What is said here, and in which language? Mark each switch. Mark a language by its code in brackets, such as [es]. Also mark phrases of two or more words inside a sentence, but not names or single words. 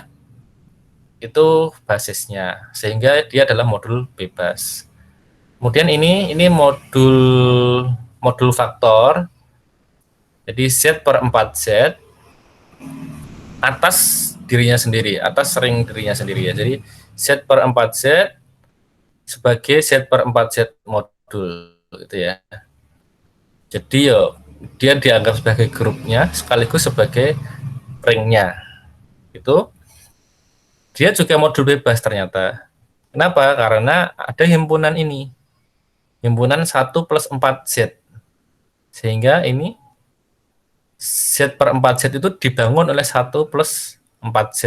[id] Itu basisnya sehingga dia adalah modul bebas. Kemudian ini modul faktor. Jadi Z per 4Z atas dirinya sendiri, atas ring dirinya sendiri ya. Jadi Z per 4Z sebagai Z per 4Z modul gitu ya. Jadi dia dianggap sebagai grupnya sekaligus sebagai ringnya. Itu dia juga modul bebas ternyata. Kenapa? Karena ada himpunan ini, himpunan 1 plus 4Z, sehingga ini Z per 4Z itu dibangun oleh 1 plus 4Z.